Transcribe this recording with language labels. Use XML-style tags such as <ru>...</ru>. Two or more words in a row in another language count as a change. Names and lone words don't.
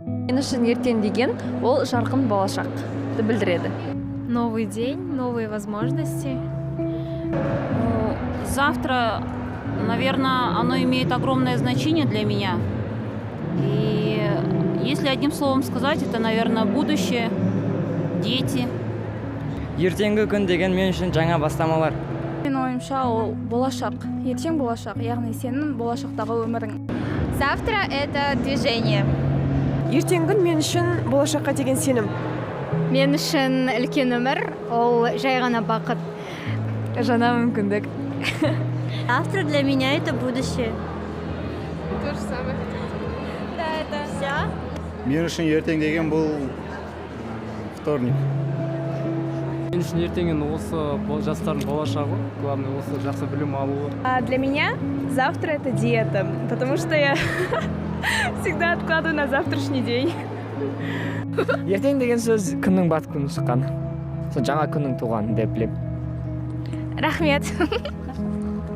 <kk>Мен үшін ертең деген ол жарқын болашақты білдіреді.</kk> <ru>Новый день, новые возможности. Завтра, наверное, оно имеет огромное значение для меня. И если одним словом сказать, это, наверное, будущее, дети.</ru> <kk>Ертеңгі күн деген мен үшін жаңа бастамалар. Менің ойымша ол болашақ, ертең болашақ, яғни сенің болашақтағы өмірің.</kk> <ru>Завтра это движение.</ru> <kk>Ертеңгі күн мен үшін болашаққа деген сенім. Мен үшін үлкен өмір, ол жай ғана бақыт. Жаңа мүмкіндік.</kk> <ru>Завтра для меня это будущее. То же самое. Да, это все.</ru> <kk>Мен үшін ертең деген бұл вторник. Мен үшін ертеңін осы жастардың болашағы, главное осы жақсы білім алуы.</kk> <ru>Для меня завтра это диета, потому что я всегда откладываю на завтрашний день.</ru> <kk>Ертең деген сөз күннің батып күні шыққан. Сол жаңа күннің туғаны деп білем. Рахмет.</kk>